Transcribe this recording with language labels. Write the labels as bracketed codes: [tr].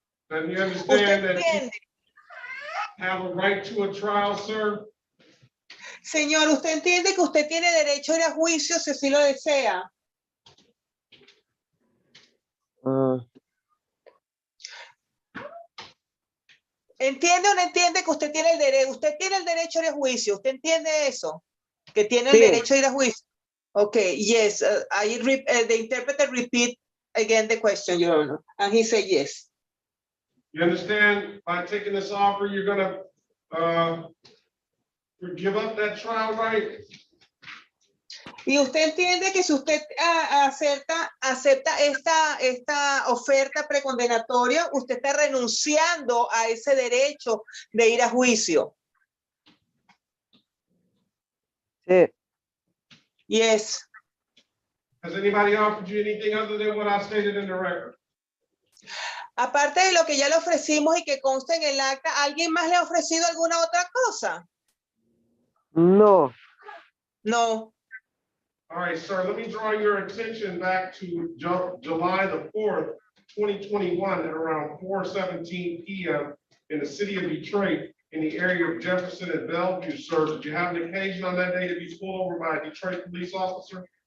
[en] And you understand that you have a right to a trial, sir? [es] Señor, ¿usted entiende que usted tiene derecho a ir a juicio si así lo desea? ¿Entiende o no entiende que usted tiene el derecho? Usted tiene el derecho a ir a juicio. ¿Usted entiende eso? Que tiene el derecho a ir a juicio. [en] Okay, yes. The interpreter repeat again the question, Your Honor, and he said yes. You understand, by taking this offer, you're gonna give up that trial right? [es] Y usted entiende que si usted acepta esta oferta precondenatoria, usted está renunciando a ese derecho de ir a juicio. Sí. [en] Yes. Has anybody offered you anything other than what I stated in the record? [es] Aparte de lo que ya le ofrecimos y que consta en el acta, ¿alguien más le ha ofrecido alguna otra cosa? No. [en] No. All right, sir, let me draw your attention back to July the 4th, 2021 at around 4:17 p.m. in the city of Detroit in the area of Jefferson and Bellevue, sir. Did you have an occasion on that day to be pulled over by a Detroit police officer?